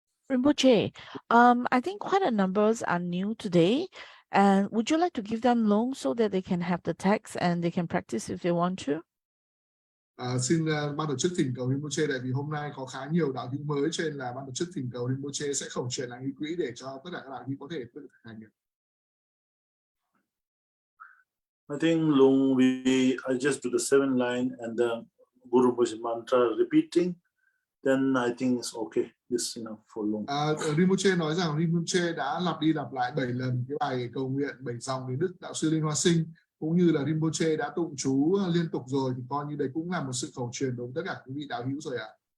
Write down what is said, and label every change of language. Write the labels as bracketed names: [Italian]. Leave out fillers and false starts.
[English] Rinpoche, I think quite a numbers are new today. And would you like to give them loan so that they can have the text and they can practice if they want to? [Vietnamese] Xin ban tổ chức thỉnh cầu Rinpoche, tại vì hôm nay có khá nhiều đạo hữu mới cho nên là ban tổ chức thỉnh cầu Rinpoche sẽ khẩu truyền lại nghi quỹ để cho tất cả các đạo hữu có thể tự thực hành được. [English] I think Lung, I just do the 7 line and the Guru Bhuji mantra repeating, then I think it's okay. This is enough for Lung. [Vietnamese] Rinpoche nói rằng Rinpoche đã lặp đi lặp lại 7 lần cái bài cầu nguyện 7 dòng đến Đức Đạo sư Liên Hoa Sinh, cũng như là Rinpoche đã tụng chú liên tục rồi, thì coi như đấy cũng là một sự khẩu truyền đối với tất cả quý vị đạo hữu rồi ạ.